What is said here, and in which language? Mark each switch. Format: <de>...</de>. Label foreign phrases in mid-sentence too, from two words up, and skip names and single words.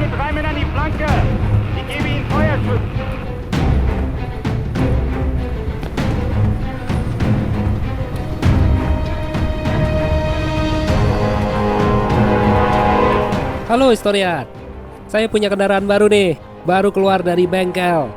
<de>Räumen an die Flanke! Ich gebe Ihnen Feuerschutz!</de> <id>Halo historian, saya punya kendaraan baru nih, baru keluar dari bengkel.</id>